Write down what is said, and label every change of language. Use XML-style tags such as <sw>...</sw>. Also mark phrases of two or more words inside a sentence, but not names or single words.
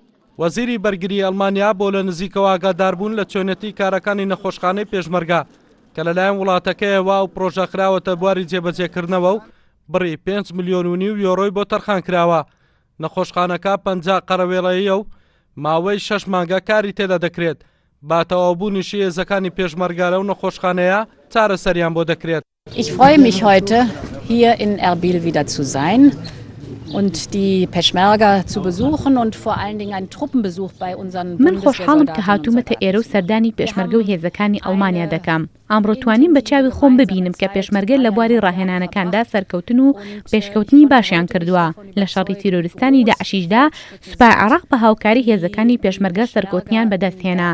<ckb>وەزیری بەرگری ئەڵمانیا بۆ لە نزیکەوە ئاگاداربوون لە چۆنێتی کارەکانی نەخۆشخانەی پێشمەرگا کە لەلایەن وڵاتەکەیەوە و پرۆژە خراوەتە بواری جێبەجێکردنەوە و بڕی 5.5 ملیۆن یۆرۆی بۆ تەرخان کراوە. نەخۆشخانەکە 50 قەرەوێڵەیە و ماوەی 6 مانگە کاری تێدا دەکرێت. باتەوابوونیشی هێزەکانی پێشمەرگا لەو نەخۆشخانەیە چارەسەریان بۆ دەکرێت.</ckb> <de>Ich freue mich heute, hier in Erbil wieder zu sein und die Peschmerga zu besuchen und vor allen Dingen einen Truppenbesuch bei unseren</de> <ckb>من خۆشحاڵم کە هاتوومەتە ئێرە و سەردانی پێشمەرگە و هێزەکانی ئەڵمانیا دەکەم. ئەمڕۆ توانیم بە چاوی خۆم ببینم کە پێشمەرگە لە بواری ڕاهێنانەکاندا سەرکەوتن و پێشکەوتنی باشیان کردووە. لە شەڕی تیرۆریستانی داعشیشدا سوپای عێراق بە هاوکاری هێزەکانی پێشمەرگە سەرکەوتنیان بەدەستهێنا.</ckb>